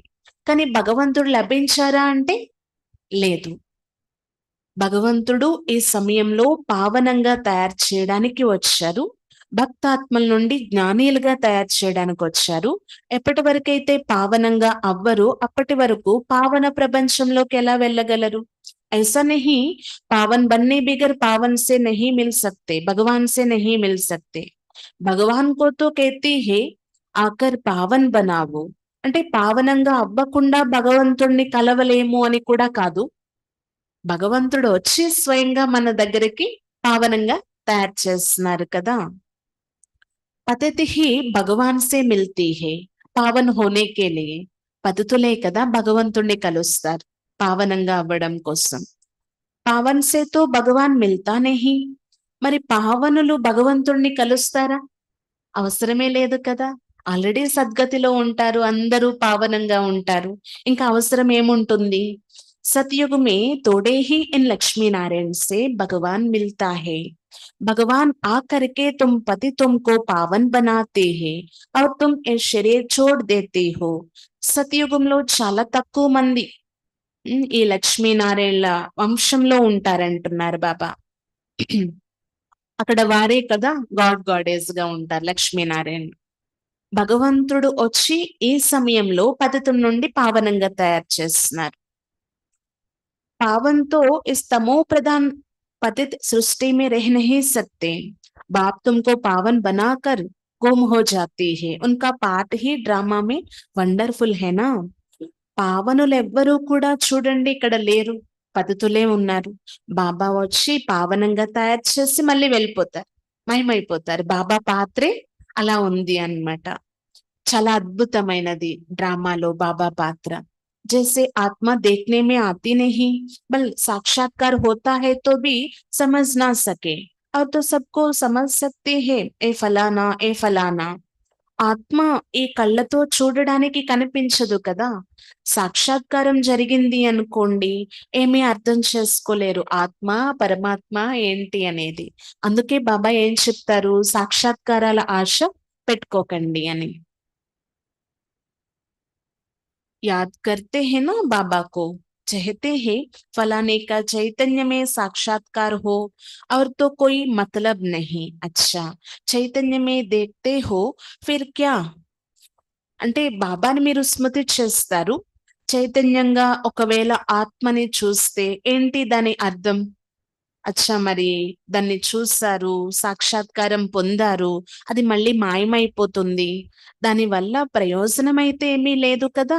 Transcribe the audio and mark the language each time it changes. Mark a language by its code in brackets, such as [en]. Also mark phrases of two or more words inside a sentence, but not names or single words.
[te] కానీ భగవంతుడు లభించారా అంటే లేదు. భగవంతుడు ఈ సమయంలో పావనంగా తయారు చేయడానికి వచ్చారు. భక్తాత్మల నుండి జ్ఞానీలుగా తయారు చేయడానికి వచ్చారు. ఎప్పటి వరకైతే పావనంగా అవ్వరు అప్పటి వరకు పావన ప్రపంచంలోకి ఎలా వెళ్ళగలరు? [hi] ऐसा नहीं, पावन बनने बगैर पावन से नहीं मिल सकते, भगवान से नहीं मिल सकते. भगवान को तो कहती है आकर पावन बनाओ [te] అంటే పావనంగా అవ్వకుండా భగవంతుణ్ణి కలవలేము అని కూడా కాదు. భగవంతుడు వచ్చి స్వయంగా మన దగ్గరికి పావనంగా తయారు చేస్తున్నారు కదా. [hi] पतित ही भगवान से मिलती है पावन होने के लिए. [te] పతితులే కదా భగవంతుణ్ణి కలుస్తారు పావనంగా అవ్వడం కోసం. [hi] पावन से तो भगवान मिलता नहीं. [te] మరి పావనులు భగవంతుణ్ణి కలుస్తారా? అవసరమే లేదు కదా. ఆల్రెడీ సద్గతిలో ఉంటారు, అందరూ పావనంగా ఉంటారు. ఇంకా అవసరం ఏముంటుంది? [hi] सतयुग में थोड़े ही इन लक्ष्मी नारायण से भगवान मिलता है. भगवान आकर के तुम पति तुमको पावन बनाते हैं और तुम ये शरीर छोड़ देते हो. [te] సతయుగంలో చాలా తక్కువ మంది ఈ లక్ష్మీనారాయణ వంశంలో ఉంటారంటున్నారు బాబా. అక్కడ వారే కదా గాడెస్ గా ఉంటారు లక్ష్మీనారాయణ. భగవంతుడు వచ్చి ఈ సమయంలో పతితుల నుండి పావనంగా తయారు చేస్తున్నారు. [hi] पावन तो इस तमो प्रधान पतित सृष्टि में रह नहीं सकते. बाप तुमको पावन बनाकर गुम हो जाती है। उनका पार्ट ही డ్రామా में వండర్ఫుల్ है ना। [te] పావనులు ఎవ్వరూ కూడా చూడండి ఇక్కడ లేరు, పతితులే ఉన్నారు. బాబా వచ్చి పావనంగా తయారు చేసి మళ్ళీ వెళ్ళిపోతారు, మహిమైపోతారు. బాబా పాత్రే అలా ఉంది అన్నమాట. చాలా అద్భుతమైనది డ్రామాలో బాబా పాత్ర. [hi] जैसे आत्मा देखने में आती नहीं, बल साक्षात्कार होता है तो भी समझ ना सके, और तो सबको समझ सकते हैं ए फलाना ए फलाना. [te] ఆత్మ ఈ కళ్ళతో చూడడానికి కనిపించదు కదా. సాక్షాత్కారం జరిగింది అనుకోండి, ఏమీ అర్థం చేసుకోలేరు ఆత్మ పరమాత్మ ఏంటి అనేది. అందుకే బాబా ఏం చెప్తారు, సాక్షాత్కారాల ఆశ పెట్టుకోకండి అని. [hi] याद करते हैं ना बाबा को, चाहते हैं फलाने का चैतन्य में साक्षात्कार हो, और तो कोई मतलब नहीं. अच्छा, చైతన్య में देखते हो फिर क्या. [te] అంటే బాబాని మీరు స్మృతి చేస్తారు, చైతన్యంగా ఒకవేళ ఆత్మని చూస్తే ఏంటి దాని అర్థం. అచ్చా, మరి దాన్ని చూస్తారు, సాక్షాత్కారం పొందారు, అది మళ్ళీ మాయమైపోతుంది, దాని వల్ల ప్రయోజనం అయితే ఏమీ లేదు కదా.